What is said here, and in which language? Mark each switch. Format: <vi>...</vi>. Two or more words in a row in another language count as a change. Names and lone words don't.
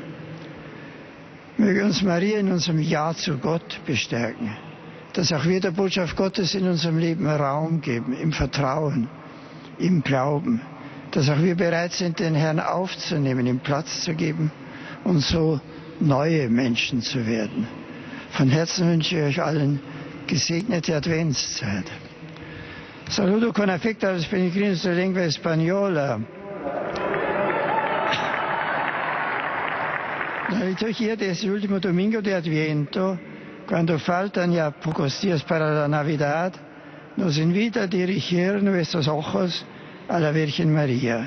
<de>Möge uns Maria in unserem Ja zu Gott bestärken, dass auch wir der Botschaft Gottes in unserem Leben Raum geben, im Vertrauen, im Glauben, dass auch wir bereit sind, den Herrn aufzunehmen, ihm Platz zu geben und so neue Menschen zu werden. Von Herzen wünsche ich euch allen gesegnete Adventszeit.</de> <es>Saludo con afecto a los peregrinos de lengua española. La liturgia de este último domingo de Adviento, cuando faltan ya pocos días para la Navidad, nos invita a dirigir nuestros ojos a la Virgen María.</es>